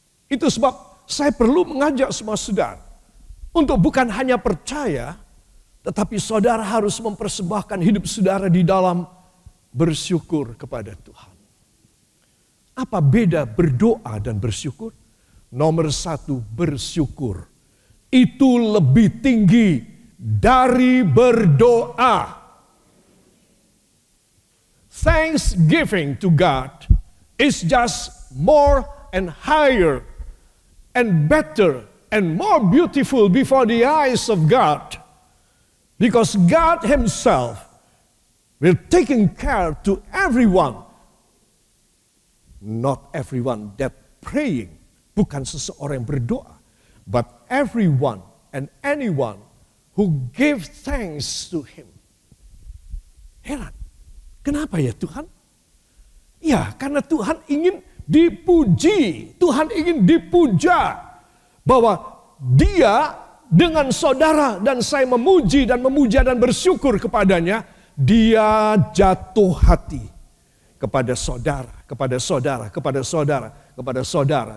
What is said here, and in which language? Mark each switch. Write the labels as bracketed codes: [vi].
[id] Itu sebab saya perlu mengajak semua saudara untuk bukan hanya percaya, tetapi saudara harus mempersembahkan hidup saudara di dalam bersyukur kepada Tuhan. Apa beda berdoa dan bersyukur? Nomor satu, bersyukur itu lebih tinggi dari berdoa. [en] Thanksgiving to God is just more and higher and better and more beautiful before the eyes of God. Because God Himself will taking care to everyone. Not everyone that praying. [id] Bukan seseorang yang berdoa. [en] But everyone and anyone who give thanks to Him. [id] Heran. Kenapa ya Tuhan? Ya, karena Tuhan ingin dipuji. Tuhan ingin dipuja. Bahwa Dia dengan saudara dan saya memuji dan memuja dan bersyukur kepadanya, Dia jatuh hati kepada saudara, kepada saudara, kepada saudara, kepada saudara.